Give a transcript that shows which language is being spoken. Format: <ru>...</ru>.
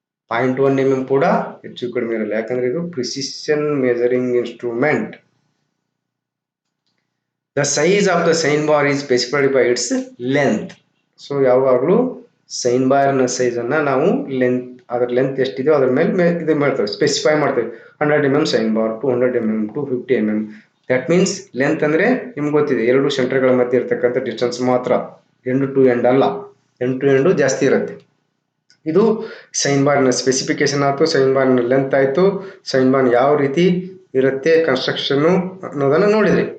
<kn>0.1 mm ಕೂಡ ಹೆಚ್ಚು ಕಡಿಮೆ ಇರಲ್ಲ. ಯಾಕಂದ್ರೆ ಇದು precision measuring instrument.</kn> <en>The size of the sine bar is specified by its length.</en> <kn>So ಯಾವಾಗಲೂ ಸೈನ್ ಬಾರ್ನ ಸೈಜನ್ನು ನಾವು ಅದರ ಲೆಂತ್ ಎಷ್ಟಿದೆಯೋ ಅದ್ರ ಮೇಲೆ ಇದು ಮಾಡ್ತೇವೆ, ಸ್ಪೆಸಿಫೈ ಮಾಡ್ತೇವೆ. 100 mm sine bar, 200 mm, 250 mm.</kn> <en>that means</en> <kn>length ಅಂದರೆ ನಿಮ್ಗೆ ಗೊತ್ತಿದೆ, ಎರಡು ಸೆಂಟರ್ಗಳ ಮಧ್ಯೆ ಇರತಕ್ಕಂಥ ಡಿಸ್ಟೆನ್ಸ್ ಮಾತ್ರ, ಎಂಡ್ ಟು ಎಂಡ್ ಅಲ್ಲ. ಎಂಡ್ ಟು ಎಂಡು ಜಾಸ್ತಿ ಇರುತ್ತೆ. ಇದು ಸೈನ್ ಬಾರ್ನ ಸ್ಪೆಸಿಫಿಕೇಶನ್ ಆಯಿತು, ಸೈನ್ ಬಾರ್ನ ಲೆಂತ್ ಆಯಿತು, ಸೈನ್ ಬಾರ್ ಯಾವ ರೀತಿ ಇರುತ್ತೆ ಕನ್ಸ್ಟ್ರಕ್ಷನ್ನು ಅನ್ನೋದನ್ನು ನೋಡಿದ್ರಿ.</kn>